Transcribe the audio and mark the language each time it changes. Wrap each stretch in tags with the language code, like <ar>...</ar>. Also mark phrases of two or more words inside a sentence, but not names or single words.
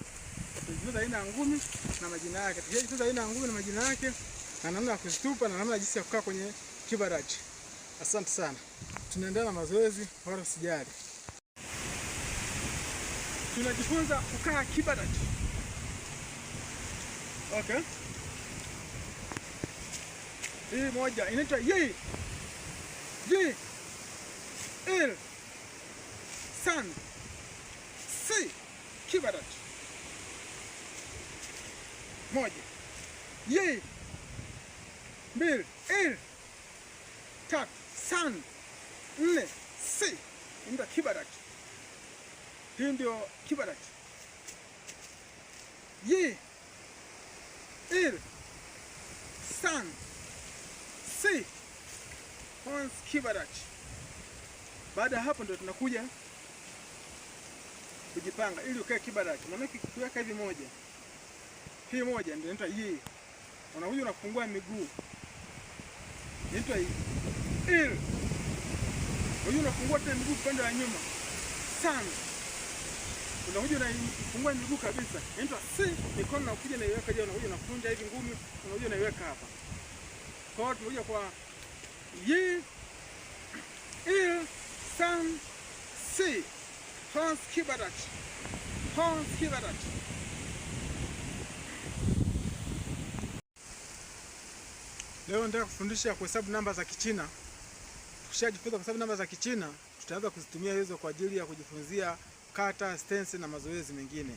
<sw>Tukijifunza aina ya ngumi na majina yake na namna ya kuzitupa na namna jinsi ya kukaa kwenye kibadachi. Asante sana. Tunaendelea na mazoezi, wala usijali. Tunajifunza kukaa kibadachi. Okay? Hii moja inaitwa yi.</sw> <ko>Il. San.</ko> <sw>Si. Kibadachi. Moja.</sw> <ko>Yi. Mbili. Il.</ko> <sw>Tatu. San. Nne. Si. Ndio kibadachi. Hii ndio kibadachi.</sw> <ko>Yi. Il. San. Si.</ko> <sw>Hans kibadachi. Baada ya hapo ndio tunakuja kujipanga ili ukae kibadachi. Maana ukiweka hivi moja, hii moja ndio inaitwa yi. Unakuja unafungua miguu, inaitwa yi.</sw> <ko>Il.</ko> <sw>Unakuja unafungua tena miguu upande wa nyuma.</sw> <ko>San.</ko> <sw>Unakuja unafungua miguu kabisa, inaitwa si. Mikono unakuja na iweka je, unakuja unakunja hivi ngumi, unakuja unaiweka hapa. Kwa hiyo tunakuja kwa</sw> <ko>yi, il, san, si.</ko> <sw>Hans kibadachi. Leo nataka kufundisha kuhesabu namba za Kichina. Tukishajifunza kuhesabu namba za Kichina, tutaanza kuzitumia hizo kwa ajili ya kujifunzia kata, stensi na mazoezi mengine.</sw>